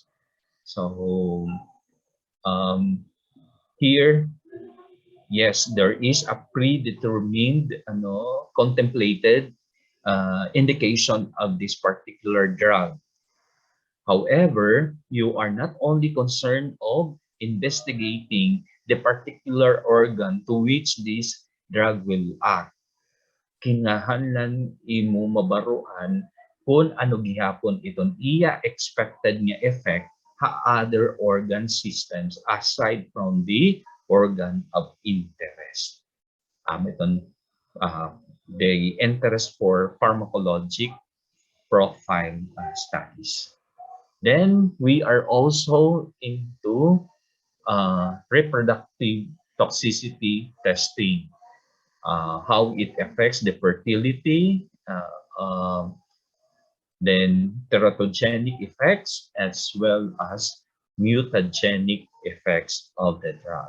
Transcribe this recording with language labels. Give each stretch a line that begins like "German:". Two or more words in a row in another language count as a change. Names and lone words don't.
English: So here, yes, there is a predetermined, contemplated indication of this particular drug. However, you are not only concerned of investigating the particular organ to which this drug will act.
Waray: Kinahanglan imo mabaruan kung ano gihapon iton iya expected nga effect ha other organ systems aside from the organ of interest.
English: Iton the interest for pharmacologic profile studies. Then we are also into reproductive toxicity testing, how it affects the fertility, then teratogenic effects, as well as mutagenic effects of the drug.